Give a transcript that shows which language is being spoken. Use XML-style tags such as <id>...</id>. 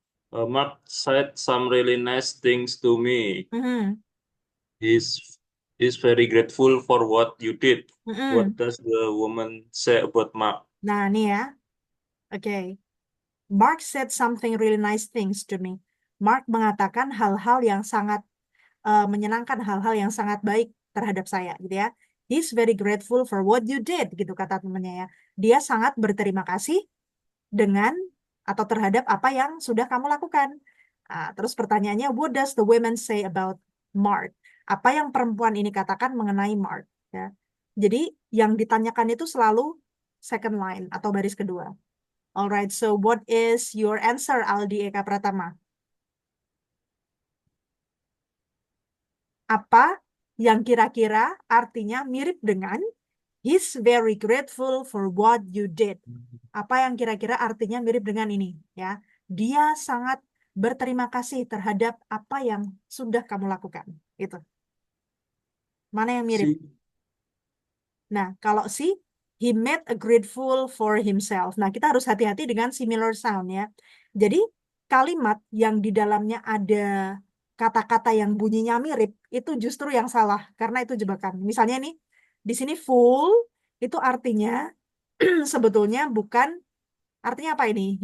<en>Mark said some really nice things to me. Mhm, He's very grateful for what you did. mhm. What does the woman say about Mark?</en> <id>Nah, nih ya. Oke.</id> <en>Mark said something really nice things to me.</en> <id>Mark mengatakan hal-hal yang sangat menyenangkan, hal-hal yang sangat baik terhadap saya, gitu ya.</id> <en>He's very grateful for what you did,</en> <id>gitu kata temannya ya. Dia sangat berterima kasih dengan atau terhadap apa yang sudah kamu lakukan. Terus pertanyaannya,</id> <en>what does the women say about Mark?</en> <id>Apa yang perempuan ini katakan mengenai Mark? Ya. Jadi yang ditanyakan itu selalu second line atau baris kedua.</id> <en>Alright, so what is your answer, Aldi Eka Pratama?</en> <id>Apa yang kira-kira artinya mirip dengan</id> <en>he's very grateful for what you did?</en> <id>Apa yang kira-kira artinya mirip dengan ini? Ya, dia sangat berterima kasih terhadap apa yang sudah kamu lakukan. Itu. Mana yang mirip?</id> <en>See,</en> <id>Nah, kalau si</id> <en>he made a grateful for himself.</en> <id>Nah, kita harus hati-hati dengan similar sound ya. Jadi, kalimat yang di dalamnya ada kata-kata yang bunyinya mirip itu justru yang salah karena itu jebakan. Misalnya nih, di sini full itu artinya sebetulnya bukan artinya apa ini?</id>